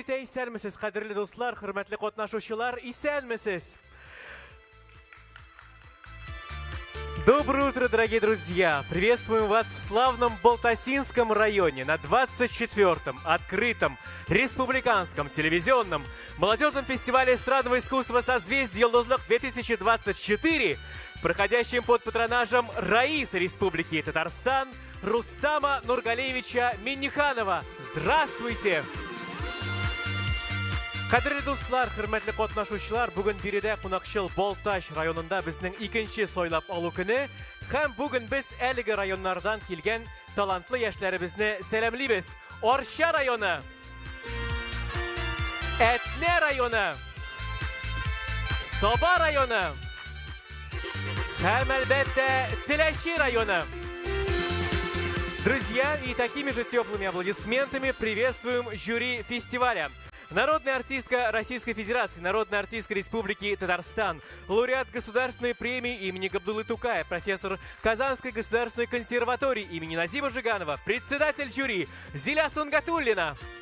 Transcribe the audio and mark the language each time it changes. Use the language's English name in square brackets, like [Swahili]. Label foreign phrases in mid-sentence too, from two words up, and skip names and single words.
[Tatar] исәнмесез, кадерле дуслар, хөрмәтле катнашучылар, исәнмесез? [Russian] Доброе утро, дорогие друзья! Приветствуем вас в славном Балтасинском районе на 24-м открытом республиканском телевизионном молодежном фестивале эстрадного искусства «Созвездие Йолдозлык-2024», проходящем под патронажем Раисы Республики Татарстан Рустама Нургалиевича Минниханова. Здравствуйте! [Tatar] Кадерле дуслар, хөрмәтле катнашучылар, бүген биредә кунакчыл Балтач районында безнең икенче сайлап алу көне, һәм бүген без әлеге районнардан килгән талантлы яшьләребезне сәламлибез. Арча районы, Әтнә районы, Саба районы һәм әлбәттә Теләче районы. [Russian] Друзья, и такими же теплыми аплодисментами приветствуем жюри фестиваля. Народная артистка Российской Федерации, Народная артистка Республики Татарстан, лауреат Государственной премии имени Габдуллы Тукая, профессор Казанской государственной консерватории имени Назиба Жиганова, председатель жюри Зиля Сунгатуллина.